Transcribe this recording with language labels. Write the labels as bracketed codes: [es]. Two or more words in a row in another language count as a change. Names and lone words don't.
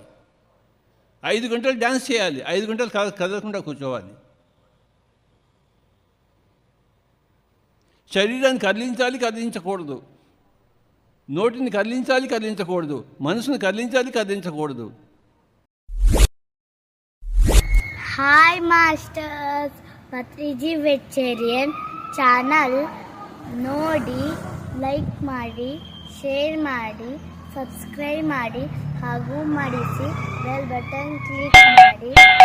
[te] 5 గంటలు డ్యాన్స్ చేయాలి, 5 గంటలు కదలకుండా కూర్చోవాలి. శరీరాన్ని కదిలించాలి, కదిలించకూడదు. నోటిని కదిలించాలి, కదిలించకూడదు. మనసును కదిలించాలి, కదిలించకూడదు. [kn] ಹಾಯ್ ಮಾಸ್ಟರ್ಸ್, ಪತ್ರಿಜಿ ವೆಜಿಟೇರಿಯನ್ ಚಾನಲ್ ನೋಡಿ, ಲೈಕ್ ಮಾಡಿ, ಶೇರ್ ಮಾಡಿ, ಸಬ್ಸ್ಕ್ರೈಬ್ ಮಾಡಿ ಹಾಗೂ ಮಾಡಿಸಿ ಬೆಲ್ ಬಟನ್ ಕ್ಲಿಕ್ ಮಾಡಿ.